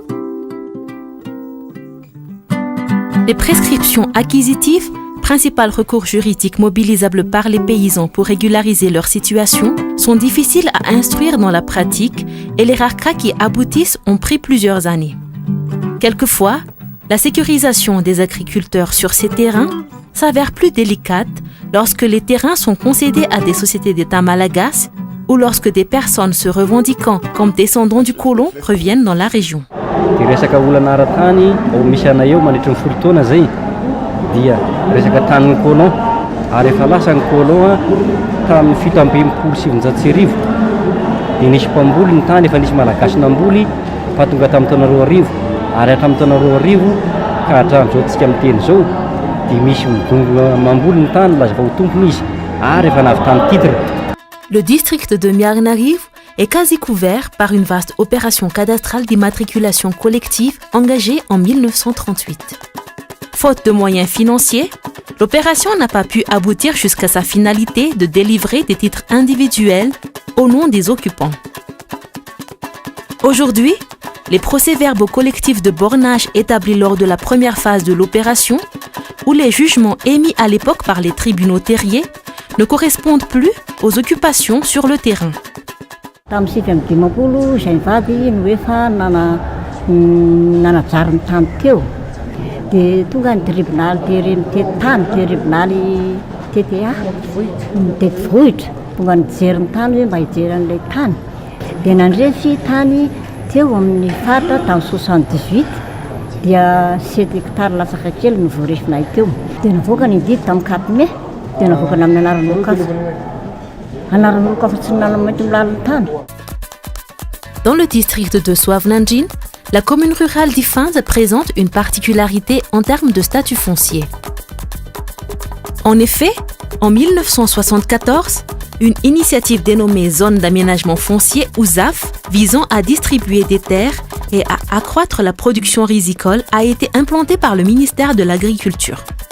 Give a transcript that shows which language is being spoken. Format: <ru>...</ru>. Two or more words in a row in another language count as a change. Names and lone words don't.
<fr>Les prescriptions acquisitives, principal recours juridique mobilisable par les paysans pour régulariser leur situation, sont difficiles à instruire dans la pratique et les rares cas qui aboutissent ont pris plusieurs années. Quelquefois, la sécurisation des agriculteurs sur ces terrains s'avère plus délicate lorsque les terrains sont concédés à des sociétés d'État malagasy ou lorsque des personnes se revendiquant comme descendants du colon reviennent dans la région.</fr> <mg>Dia resaka tanin'ny colon ary efa lasa ny colon tamin'ny fito amby enimpolo sy sivinjato sy arivo dia nisy mpamboly ny tany efa nisy malagasy namboly fahatonga tamin'ny taona roa arivo ary hatramin'ny taona roa arivo ka hatramin'izao tsika miteny zao dia misy midongona mamboly ny tany laza fa ho tompony izy ary efa navy tany titre.</mg> <fr>Le district de Miarnariv est quasi couvert par une vaste opération cadastrale d'immatriculation collective engagée en 1938. Faute de moyens financiers, l'opération n'a pas pu aboutir jusqu'à sa finalité de délivrer des titres individuels au nom des occupants. Aujourd'hui, les procès-verbaux collectifs de bornage établis lors de la première phase de l'opération ou les jugements émis à l'époque par les tribunaux terriers ne correspondent plus aux occupations sur le terrain.</fr> <mg>Dia tonga ny tribunal tery mitety tany tribunaly TTA mitety vohitra tonga nijery ny tany hoe mba hijery an'ilay tany dia nandrefy tany teo amin'ny faritra tamin'ny 78 dia 7 hectares latsaka kely no voarefinay teo dia navoaka ny didy tamin'ny 4 mai dia navoaka amin'ny anaran'olon-kafa tsy nanamaity milala ny tany.</mg> <fr>Dans le district de Soavnandjin, la commune rurale d'Ifins présente une particularité en termes de statut foncier. En effet, en 1974, une initiative dénommée Zone d'aménagement foncier ou ZAF, visant à distribuer des terres et à accroître la production risicole, a été implantée par le ministère de l'Agriculture.</fr>